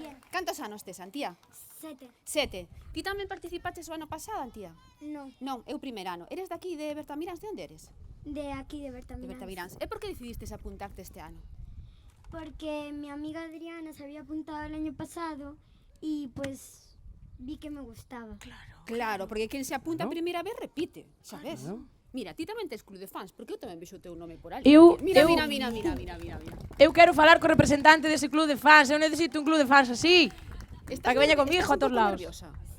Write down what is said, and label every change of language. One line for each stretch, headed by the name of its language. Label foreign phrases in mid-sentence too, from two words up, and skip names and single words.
Galician: Cantos anos tes, Antía? 7. Ti tamén participaches o ano pasado, Antía? Non, Non, eu primer ano. Eres daqui de Bertamiráns? De onde eres? de aquí de De Bertamiráns. Bertamiráns. E por que decidistes apuntarte este ano?
Spanish: Porque mi amiga Adriana se había apuntado el año pasado y pues vi que me gustaba.
Galician: Claro, porque quen se apunta a Claro. primeira vez repite, sabes? Claro. Mira, ti tamén tes club de fans, porque eu tamén vexo o teu nome por ali. Eu- Mira, eu- mira, mira, mira, mira, mira, mira. Eu quero falar co representante dese club de fans. Eu necesito un club de fans así. Para que veña conmigo a todos lados. Nerviosa.
Spanish: Sí.